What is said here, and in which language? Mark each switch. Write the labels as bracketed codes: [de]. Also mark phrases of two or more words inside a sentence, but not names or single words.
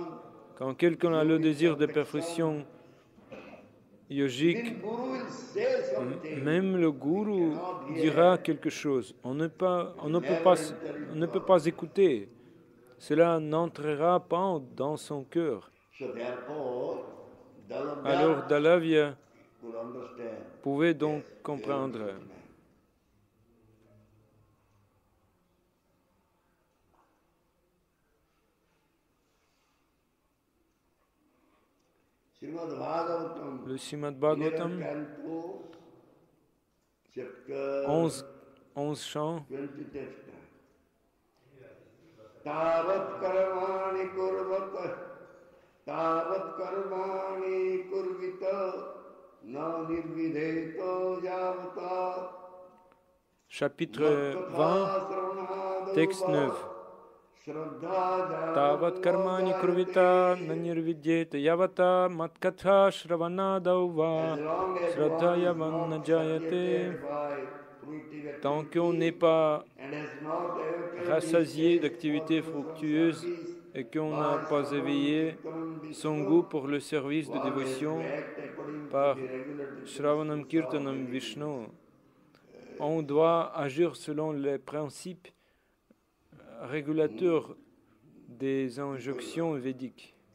[fr] Quand quelqu'un a le désir de perfection yogique, [en] even Guru will say something. [fr] même le gourou dira quelque chose. On ne peut pas écouter. Cela n'entrera pas dans son cœur. [en] So therefore, [fr] Alors Dalavya [en] Dalavya could understand. [fr] pouvait donc comprendre. [en] Srimad Bhagavatam, [fr] Le Srimad Bhagavatam, [en] 11th canto, chapter [fr] 11 chants, [en] 20th text. [sa] Tavat karmani kurvita na nirvidheto javata [fr] chapitre 20, texte 9. [sa] Tavat karmani kurvita nanirvidyeta yavata matkatha shravanadau va shraddhaya jayate. [fr] Tant qu'on n'est pas rassasié d'activités fructueuses et qu'on n'a pas éveillé son goût pour le service de dévotion par [sa] Shravanam Kirtanam Vishnu, [fr] on doit agir selon les principes régulateurs des injonctions védiques.